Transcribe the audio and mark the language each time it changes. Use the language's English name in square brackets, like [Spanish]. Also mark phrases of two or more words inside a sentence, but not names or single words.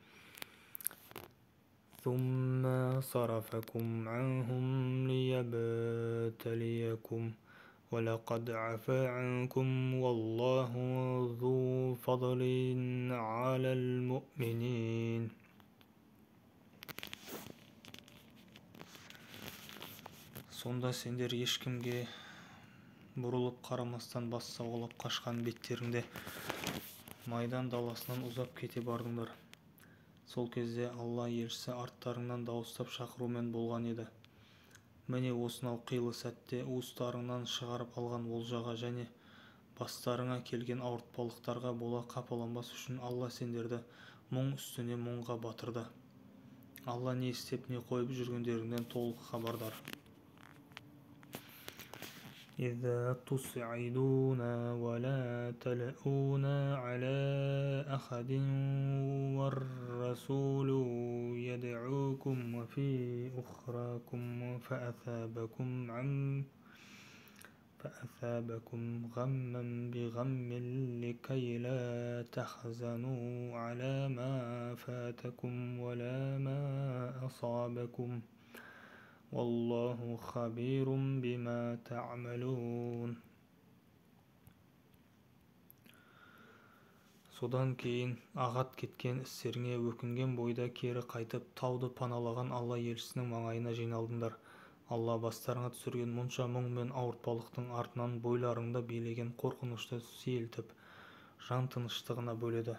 [Arabic] ثم صرفكم عنهم ليبتليكم ولقد عفا عنكم والله ذو فضل على المؤمنين. [Kazakh] Сонда сендер ешкімге бұрылып қарамастан бас сауғалап қашқан беттеріңде майдан даласынан ұзап кете бардыңдар. Сол кезде Алла елшісі арттарыңнан дауыстап шақырумен болған еді. Міне осынау қилы сәтте уыстарыңнан шығарып алған олжаға және бастарыңа келген ауыртпалықтарға бола қапаланбас үшін Алла сендерді мұң үстіне мұңға батырды. Алла не істеп не қойып жүргендеріңнен толық хабардар. [Arabic] إذا تصعدون ولا تلؤون على أحد والرسول يدعوكم في أخراكم فأثابكم غما بغم لكي لا تحزنوا على ما فاتكم ولا ما أصابكم والله خبير بما تعملون. [Kazakh] Содан кейін ағат кеткен істеріңе өкінген бойда кері қайтып тауды паналаған Алла елшісінің маңайына жиналдыңдар. Алла бастарыңа түсірген мұнша мұң мен ауыртпалықтың артынан бойларыңда билеген қорқынышты сейілтіп, жан тыныштығына бөледі.